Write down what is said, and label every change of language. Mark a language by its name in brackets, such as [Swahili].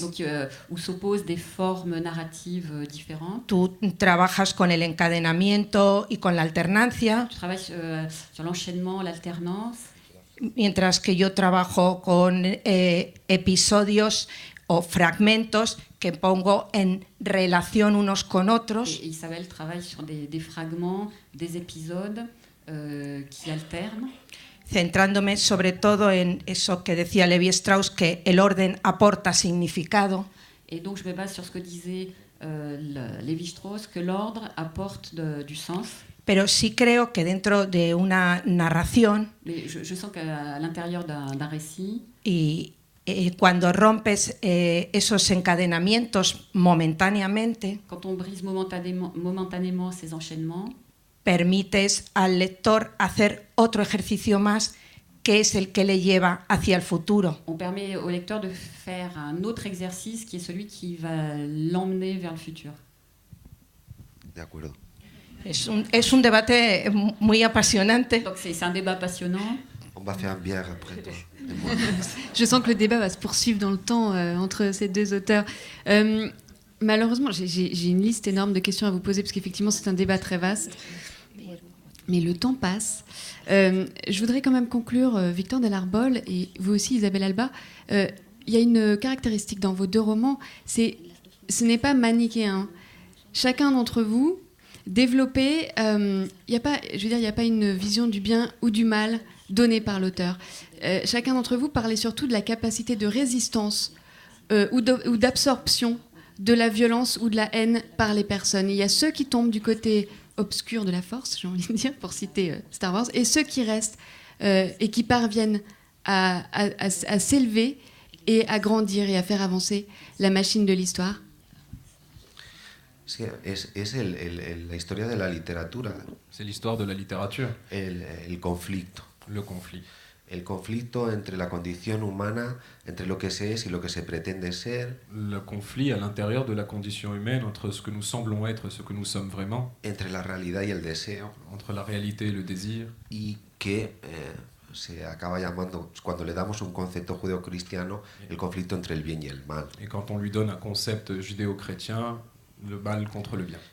[French] Donc, où s'opposent des formes narratives différentes. [Spanish] Tú trabajas con el encadenamiento y con la alternancia, [French] Je travaille sur l'enchaînement, l'alternance, [Spanish] mientras que yo trabajo con episodios o fragmentos que pongo en relación unos con otros. [French] et Isabelle travaille sur des fragments, des épisodes qui alternent. [Spanish] Centrándome sobre todo en eso que decía Levi Strauss, que el orden aporta significado. [French] Et donc, je me base sur ce que disait Lévi-Strauss, que l'ordre apporte du sens. [Spanish] Pero sí creo que dentro de una narración [French] Mais je sens qu'à l'intérieur d'un récit, [Spanish] y cuando rompes esos encadenamientos momentáneamente, [French] quand on brise momentanément ces enchaînements, [Spanish] permites al lector hacer otro ejercicio más que es el que le lleva hacia el futuro. [French] On permet au lecteur de faire un autre exercice qui est celui qui va l'emmener vers le futur. [Spanish] De acuerdo. Es un debate muy apasionante. [French] Donc c'est un débat passionnant. On va faire une bière après, toi. Je sens que le débat va se poursuivre dans le temps entre ces deux auteurs. Malheureusement, j'ai une liste énorme de questions à vous poser parce qu'effectivement, c'est un débat très vaste. Mais le temps passe. Je voudrais quand même conclure, Victor Delarbol, et vous aussi, Isabelle Alba. Il y a une caractéristique dans vos deux romans, ce n'est pas manichéen. Chacun d'entre vous, développez, il n'y a pas une vision du bien ou du mal donnée par l'auteur. Chacun d'entre vous parlait surtout de la capacité de résistance ou d'absorption de la violence ou de la haine par les personnes. Il y a ceux qui tombent du côté obscur de la force, j'ai envie de dire, pour citer Star Wars, et ceux qui restent et qui parviennent à s'élever et à grandir et à faire avancer la machine de l'histoire. [Spanish] Sí, es la historia de la literatura. [French] C'est l'histoire de la littérature. [Spanish] El conflicto. [French] Le conflit. [Spanish] El conflicto entre la condición humana, entre lo que se es y lo que se pretende ser. [French] Le conflit à l'intérieur de la condition humaine entre ce que nous semblons être et ce que nous sommes vraiment. [Spanish] Entre la realidad y el deseo. [French] Entre la réalité et le désir. [Spanish] Y que se acaba llamando, cuando le damos un concepto judeo-cristiano, el conflicto entre el bien y el mal. [French] Et quand on lui donne un concept judéo-chrétien, le mal contre le bien.